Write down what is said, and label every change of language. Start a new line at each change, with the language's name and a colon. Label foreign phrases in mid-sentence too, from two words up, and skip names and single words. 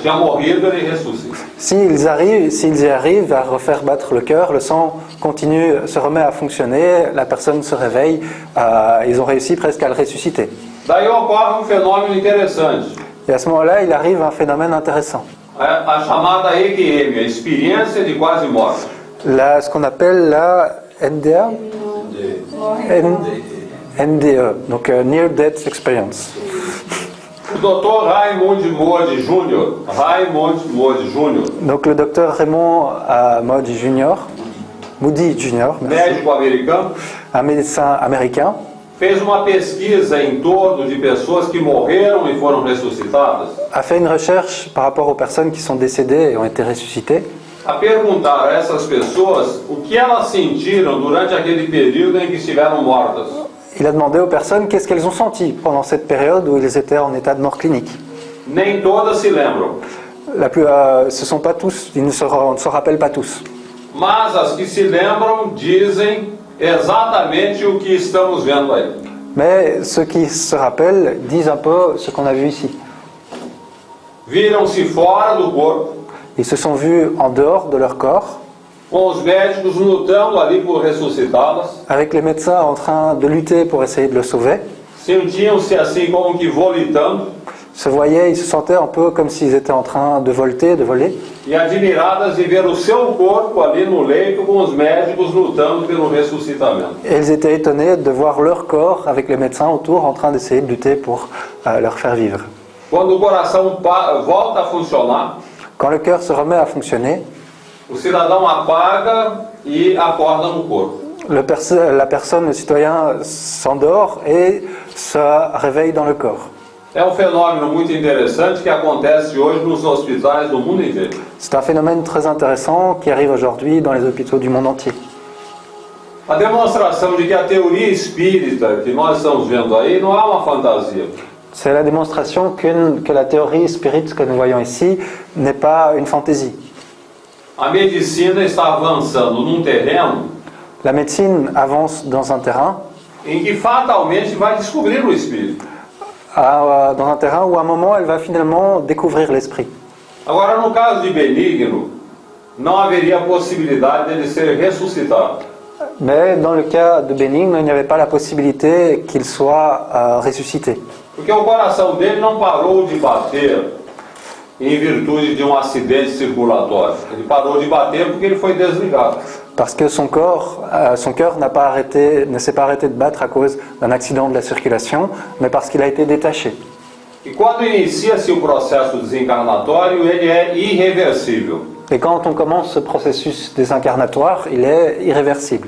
Portuguese: Tinha morrido, ele ressuscita.
French: S'ils y arrivent à refaire battre le cœur, le sang continue, se remet à fonctionner, la personne se réveille, ils ont réussi presque à le ressusciter.
Portuguese: Daí ocorre um fenômeno interessante.
French: Et à ce moment-là, il arrive un phénomène intéressant.
Portuguese: A chamada EQM, a experiência de quase morte.
French: Ce qu'on appelle la NDA, NDE, donc
English: Near Death Experience.
Portuguese: O Dr. Raymond Moody Jr.,
French: Donc le docteur Raymond Moody Jr.,
Portuguese: médico americano,
French: un médecin américain,
Portuguese: fez uma pesquisa em torno de pessoas que morreram e foram ressuscitadas,
French: a fait une recherche par rapport aux personnes qui sont décédées et ont été ressuscitées,
Portuguese: a perguntar a essas pessoas o que elas sentiram durante aquele período em que estiveram mortas.
French: Il a demandé aux personnes qu'est-ce qu'elles ont senti pendant cette période où ils étaient en état de mort clinique.
Portuguese: Nem todas se lembram,
French: Ce sont pas tous, ils ne se rappellent pas tous.
Portuguese: mas as que se lembram dizem exatamente o que estamos vendo aí.
French: Mais ceux qui se rappellent disent un peu ce qu'on a vu ici.
Portuguese: Viram-se fora do corpo,
French: Ils se sont vus en dehors de leur corps,
Portuguese: com os médicos lutando ali por ressuscitá-las,
French: avec les médecins en train de lutter pour essayer de le sauver.
Portuguese: sentiam-se assim como que volitando
French: Se voyaient, ils se sentaient un peu comme s'ils étaient en train de volter, de voler.
Portuguese: e admiradas de ver o seu corpo ali no leito com os médicos lutando pelo ressuscitamento.
French: Et ils étaient étonnés de voir leur corps avec les médecins autour en train d'essayer de lutter pour leur faire vivre.
Portuguese: Quando o coração volta a funcionar,
French: Quand le cœur se remet à fonctionner,
Portuguese: o cidadão apaga e acorda no corpo.
French: la personne, le citoyen, s'endort et se réveille dans le corps.
Portuguese: É um fenômeno muito interessante que acontece hoje nos hospitais do mundo inteiro.
French: C'est un phénomène très intéressant qui arrive aujourd'hui dans les hôpitaux du monde entier.
Portuguese: A demonstração de que a teoria espírita que nós estamos vendo aí não é uma fantasia.
French: C'est la démonstration que la théorie spirite que nous voyons ici n'est pas une fantaisie.
Portuguese: A medicina está avançando num terreno
French: La médecine avance dans un terrain,
Portuguese: em que fatalmente vai descobrir o espírito.
French: dans un terrain où à un moment elle va finalement découvrir l'esprit.
Portuguese: Agora, no caso de Benigno, não haveria possibilidade dele ser ressuscitado.
French: Mais dans le cas de Bénigne, il n'y avait pas la possibilité qu'il soit ressuscité.
Portuguese: Porque o coração dele não parou de bater em virtude de um acidente circulatório. Ele parou de bater porque ele foi desligado.
French: Parce que son cœur ne s'est pas arrêté de battre à cause d'un accident de la circulation, mais parce qu'il a été détaché.
Portuguese: E quando inicia-se o processo desencarnatório, ele é irreversível.
French: Et quand on commence ce processus désincarnatoire, il est irréversible.